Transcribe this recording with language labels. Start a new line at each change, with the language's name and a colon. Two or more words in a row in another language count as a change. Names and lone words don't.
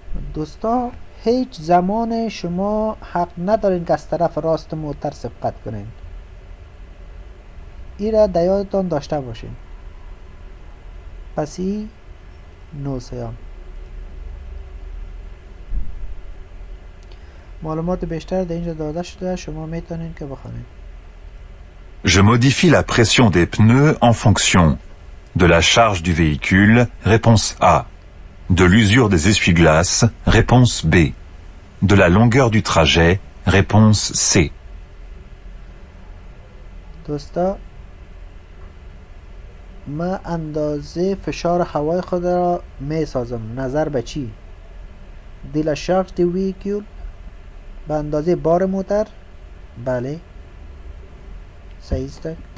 Persian: دوستا هیچ زمان شما حق ندارین که از طرف راست موتر سبقت کنین. این را در یادتان داشته باشین. پس این نوسیان معلومات بیشتر در اینجا داده شده، شما میتونین که بخونین.
French: Je modifie la pression des pneus en fonction de la charge du véhicule, réponse A. De l'usure des essuie-glaces, réponse B. De la longueur du trajet, réponse C.
Persian: دوستا ما اندازه فشار هوای خود را می سازم. نظر به چی؟
French: de la charge du véhicule,
Persian: به اندازه بار موتر. بله صحیح است.